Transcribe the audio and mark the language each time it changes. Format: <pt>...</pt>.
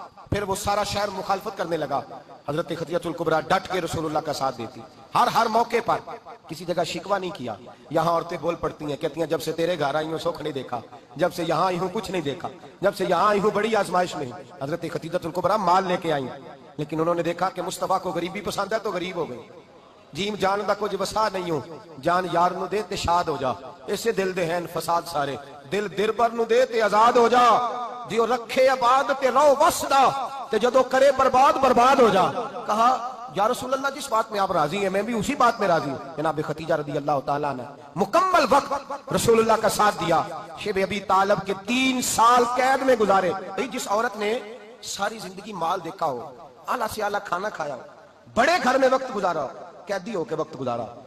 <ur>پھر وہ سارا شہر مخالفت کرنے لگا. حضرت خدیجہ الکبریٰ ڈٹ کے رسول اللہ کا ساتھ دیتی، ہر موقع پر کسی جگہ شکوہ نہیں کیا. یہاں عورتیں بول پڑتی ہیں، کہتی ہیں جب سے تیرے گھر آئی ہوں سکھ نہیں دیکھا، جب سے یہاں آئی ہوں کچھ نہیں دیکھا، جب سے یہاں آئی ہوں بڑی آزمائش میں. حضرت خدیجہ الکبریٰ مال لے کے آئی، لیکن انہوں نے دیکھا کہ مصطفیٰ کو غریبی پسند ہے تو غریب ہو گئی.</ur> <pa>جیم جان دا کچھ وسا نہیں ہوں، جان یار نو دے تے شاد ہو جا، اسے دل دے ہیں فساد سارے، دل دربر نو دے تے آزاد ہو جا، دیو رکھے آباد تے رو وسدا تے جدو کرے برباد ہو جا.</pa> <ur>کہا یا رسول اللہ جس بات میں آپ راضی ہیں میں بھی اسی بات میں راضی ہوں. جناب خدیجہ رضی اللہ تعالیٰ نے مکمل وقت رسول اللہ کا ساتھ دیا. شیب ابی طالب کے 3 سال قید میں گزارے. جس عورت نے ساری زندگی مال دیکھا ہو، اعلیٰ سے اعلیٰ کھانا کھایا ہو، بڑے گھر میں وقت گزارا، قیدی ہو کے وقت گزارا.</ur>